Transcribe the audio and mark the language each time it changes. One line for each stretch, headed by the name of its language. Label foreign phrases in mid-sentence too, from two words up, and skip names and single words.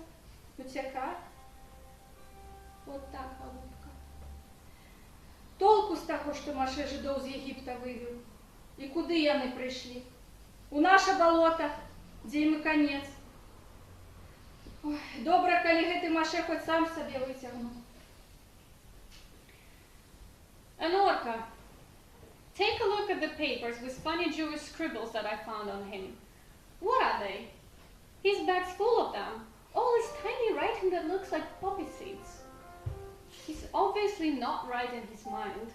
Belarusian: Уцякай». Вот так, голубка. Толку з таго, што Маше жидоў з Егіпта вывеў. І куды яны прыйшлі? У наша балота, дзе ім і канец. Ой, добра, калі гэты Маше хоць сам сабе выцягнуў.
English: And Orca, take a look at the papers with funny Jewish scribbles that I found on him. What are they? His bag's full of them. All this tiny writing that looks like poppy seeds. He's obviously not right in his mind.